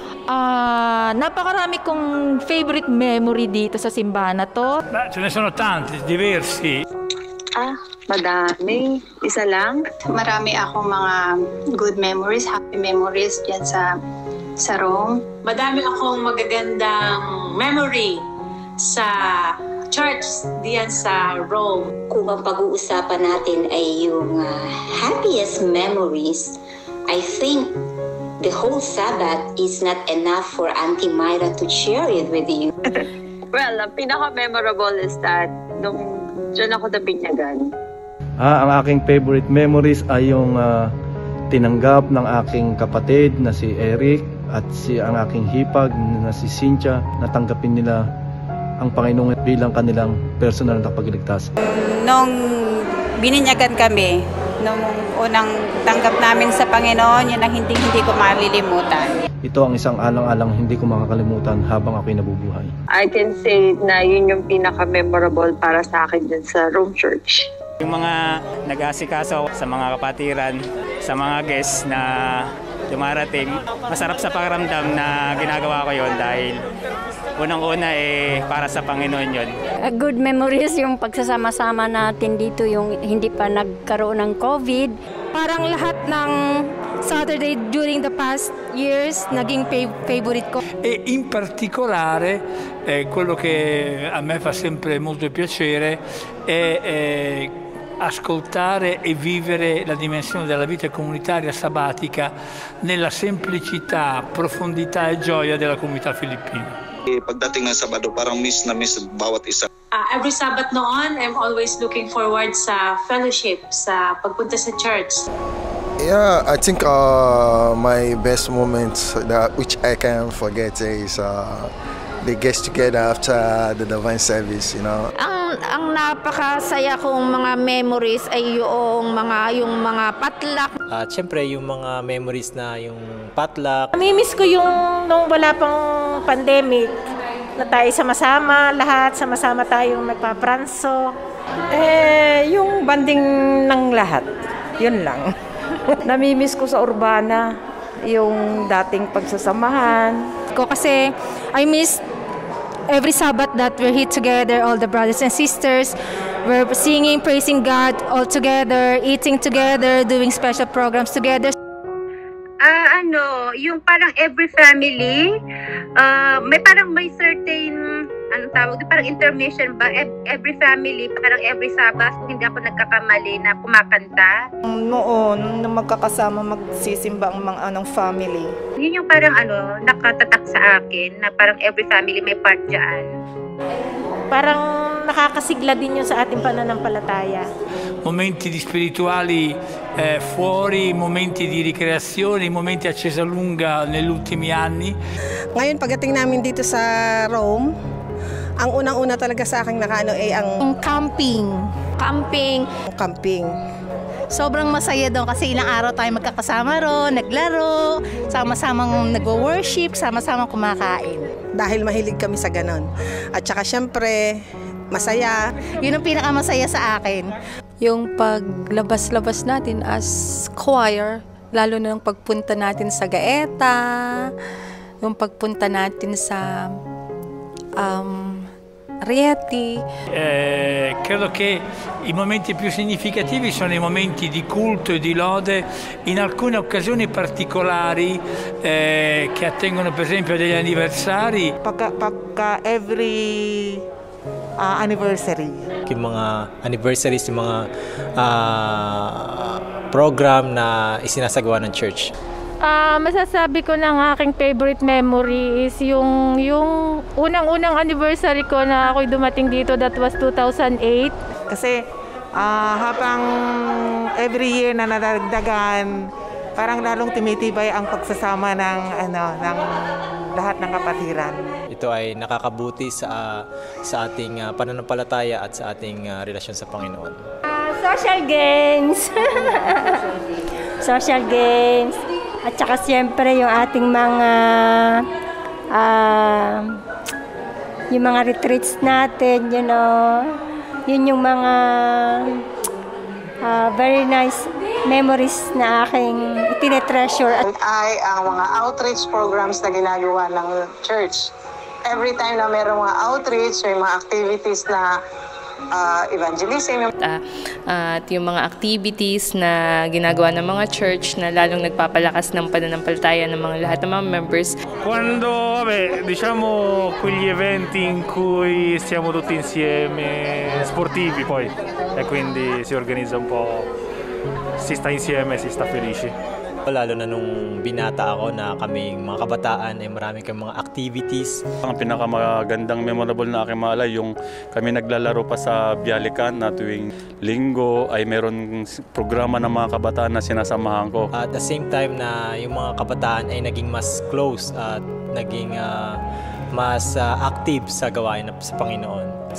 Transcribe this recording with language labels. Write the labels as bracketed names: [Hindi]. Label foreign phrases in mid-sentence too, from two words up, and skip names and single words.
[Filipino] Napakarami kong [English] favorite memory [Filipino] dito sa simbahan na to. [Italian] Beh, ce ne sono tanti, diversi. [Filipino] Madami. Isa lang? Marami akong mga [English] good memories, happy memories [Filipino] dyan sa Rome. Madami akong magagandang memory sa church diyan sa Rome. Kung ang pag-uusapan natin ay yung [English] happiest memories, I think the whole Sabbath is not enough for Auntie Myra to share it with you. Well, [Filipino] ang pinaka-memorable [English] is that [Filipino] nung dyan ako nabinyagan. Ang aking [English] favorite memories [Filipino] ay yung tinanggap ng aking kapatid na si Eric at ang aking hipag na si Cynthia. Natanggapin nila ang Panginoon bilang kanilang personal na tagapagligtas. Nung bininyagan kami, nung unang tanggap namin sa Panginoon, yun ang hindi ko malilimutan. Ito ang isang alang-alang hindi ko makakalimutan habang ako'y nabubuhay. [English] I can say [Filipino] na yun yung pinaka-memorable para sa akin dyan sa Rome Church. Yung mga nag-aasikaso sa mga kapatiran, sa mga guests na dumarating, masarap sa pakiramdam na ginagawa ko yon dahil unang-una para sa Panginoon yon. [English] Good memories [Filipino] yung pagsasama-sama natin dito, yung hindi pa nagkaroon ng COVID. Parang lahat ng Saturday [English] during the past years [Filipino] naging favorite ko. [Italian] E in particolare quello che a me fa sempre molto piacere è ascoltare e vivere la dimensione della vita comunitaria sabbatica nella semplicità, profondità e gioia della comunità filippina. [Filipino] Pagdating ng Sabado, parang miss na miss bawat isa. [English] Every Sabbath noon, I'm always looking forward sa fellowship, [Filipino] sa pagpunta sa [English] church. Yeah, I think my best moments which I can't forget is the get together after the divine service, you know. [Filipino] Ang napakasaya kong mga memories ay yung mga patlak. At syempre yung mga memories na yung patlak. Namimiss ko yung nung wala pang pandemic na tayo sama-sama, lahat sama-sama tayong nagpapranso. Yung banding ng lahat, yun lang. Namimiss ko sa Urbana yung dating pagsasamahan. [English] Kasi I miss every Sabbath that we're here together, all the brothers and sisters. We're singing, praising God all together, eating together, doing special programs together. [Filipino] Yung parang [English] every family, [Filipino] may certain, parang intermission ba? [English] Every family, [Filipino] parang [English] every Sabbath, [Filipino] hindi ako nagkakamali na kumakanta. Noon, na magkakasama magsisimba ang mga family. Yun yung parang nakatatak sa akin, na parang [English] every family [Filipino] may part dyan. Parang nakakasigla din yun sa ating pananampalataya. [Italian] Momenti di spirituali fuori, momenti di ricreazione, momenti a Cesalunga negli ultimi anni. [Filipino] Ngayon pagdating namin dito sa Rome, ang unang-una talaga sa akin ay ang camping. Sobrang masaya doon kasi ilang araw tayo magkakasama ron, naglaro, sama-samang nag-worship, sama-samang kumakain. Dahil mahilig kami sa ganon. At saka syempre, masaya. Yun ang pinakamasaya sa akin. Yung paglabas-labas natin [English] as choir, [Filipino] lalo na yung pagpunta natin sa Gaeta, yung pagpunta natin sa Rieti. [Italian] Credo che i momenti più significativi sono i momenti di culto e di lode in alcune occasioni particolari che attengono per esempio a degli anniversari. [Filipino] Pagka every anniversary. Yung mga anniversaries, yung mga program na isinasagawa ng church. Masasabi ko na ang aking [English] favorite memory is [Filipino] yung unang-unang anniversary ko na ako'y dumating dito, [English] that was 2008. [Filipino] Kasi habang [English] every year [Filipino] na nadagdagan, parang lalong tumitibay ang pagsasama ng lahat ng kapatiran. Ito ay nakakabuti sa ating pananampalataya at sa ating relasyon sa Panginoon. [English] Social games. Social games. [Filipino] At saka siyempre yung ating yung mga retreats natin, yun yung mga [English] very nice memories [Filipino] na aking tinetreasure. Ay ang mga [English] outreach programs [Filipino] na ginagawa ng church. [English] Every time [Filipino] na mayroong mga outreach, may mga activities na evangelism. At yung mga activities na ginagawa ng mga church na lalong nagpapalakas ng pananampalataya ng mga lahat ng mga members. [Italian] Quando, diciamo quegli eventi in cui stiamo tutti insieme, sportivi poi, e quindi si organizza un po', si sta insieme, si sta felici. [Filipino] Lalo na nung binata ako na kaming mga kabataan ay marami kang mga activities. Ang pinakamagandang memorable na aking maalala yung kami naglalaro pa sa Bialican na tuwing linggo ay meron programa ng mga kabataan na sinasamahan ko. [English] At the same time [Filipino] na yung mga kabataan ay naging mas close at naging mas active sa gawain sa Panginoon.